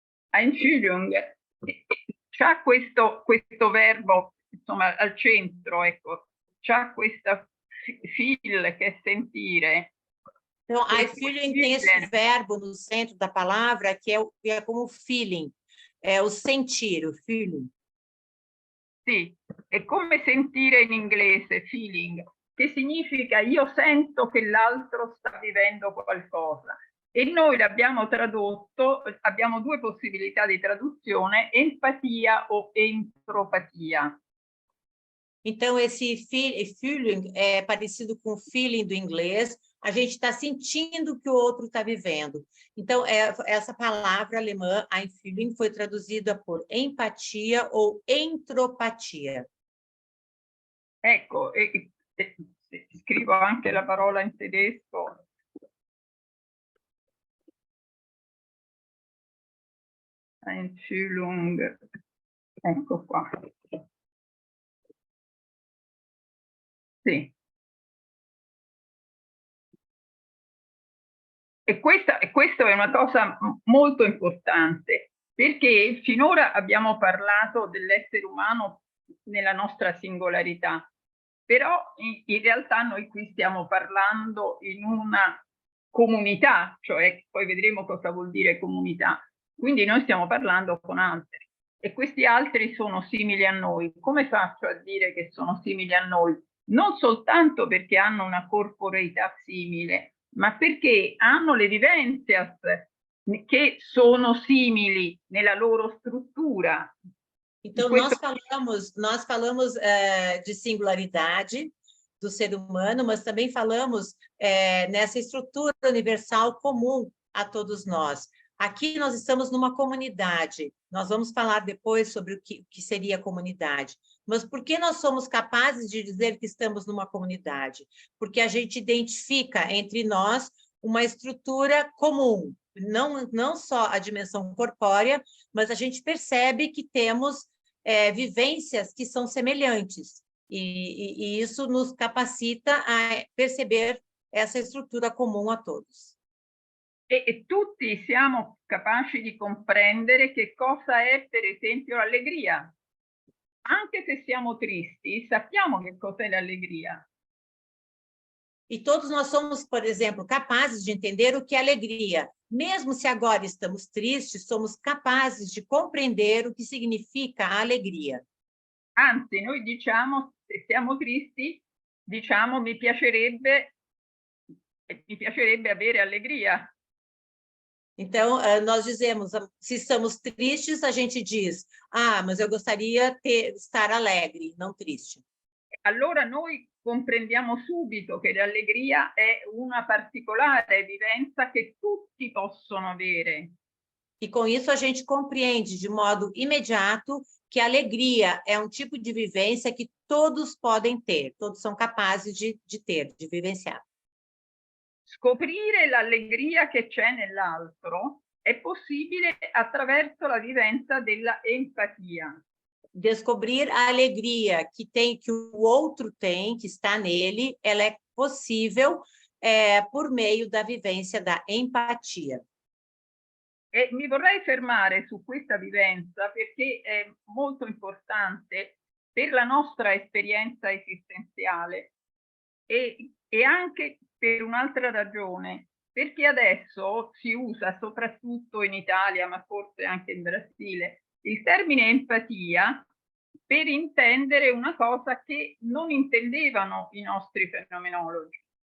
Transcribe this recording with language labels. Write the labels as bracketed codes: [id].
[it] Einfühlung c'ha questo verbo, insomma, al centro, ecco, c'ha questa feel che è sentire. [pt] Então, Einfühlung tem esse verbo no centro da palavra que é como feeling, é o sentir, o feeling. [it] Sì, è come sentire in inglese, feeling, che significa io sento che l'altro sta vivendo qualcosa. E noi l'abbiamo tradotto, abbiamo due possibilità di traduzione, empatia o entropatia. [pt] Então, esse feeling é parecido com o feeling do inglês, a gente está sentindo o que o outro está vivendo. Então, essa palavra alemã, Einfühlung, foi traduzida por empatia ou entropatia. [it] Ecco, scrivo anche la parola in tedesco. Einfühlung, ecco qua. Sì. E questa è una cosa molto importante, perché finora abbiamo parlato dell'essere umano nella nostra singolarità, però in realtà noi qui stiamo parlando in una comunità, cioè poi vedremo cosa vuol dire comunità, quindi noi stiamo parlando con altri e questi altri sono simili a noi. Come faccio a dire che sono simili a noi? Non soltanto perché hanno una corporeità simile, ma perché hanno le vivenze che sono simili nella loro struttura. [pt] Então, nós falamos de singularidade do ser humano, mas também falamos nessa estrutura universal comum a todos nós. Aqui nós estamos numa comunidade. Nós vamos falar depois sobre o que seria a comunidade. Mas por que nós somos capazes de dizer que estamos numa comunidade? Porque a gente identifica entre nós uma estrutura comum, não só a dimensão corpórea, mas a gente percebe que temos vivências que são semelhantes. E isso nos capacita a perceber essa estrutura comum a todos. [it] E tutti siamo capaci di comprendere che cosa è, per esempio, l'allegria. Anche se siamo tristi, sappiamo che cos'è l'allegria. [pt] E todos nós somos, por exemplo, capazes de entender o que é alegria. Mesmo se agora estamos tristes, somos capazes de compreender o que significa a alegria. [it] Anzi, noi diciamo, se siamo tristi, diciamo mi piacerebbe avere allegria. [pt] Então, nós dizemos, se estamos tristes, a gente diz, mas eu gostaria de estar alegre, não triste. [it] Allora noi comprendiamo subito che l'allegria è una particolare vivenza che tutti possono avere. [pt] E com isso a gente compreende de modo imediato que a alegria é um tipo de vivência que todos podem ter, todos são capazes de ter, de vivenciar. [it] Scoprire l'allegria che c'è nell'altro è possibile attraverso la vivenza della empatia. [pt] Descobrir a alegria que o outro tem, que está nele, ela é possível por meio da vivência da empatia. [it] E mi vorrei fermare su questa vivenza perché è molto importante per la nostra esperienza esistenziale e anche per un'altra ragione, perché adesso si usa soprattutto in Italia, ma forse anche in Brasile, il termine empatia per intendere una cosa che non intendevano i nostri fenomenologi.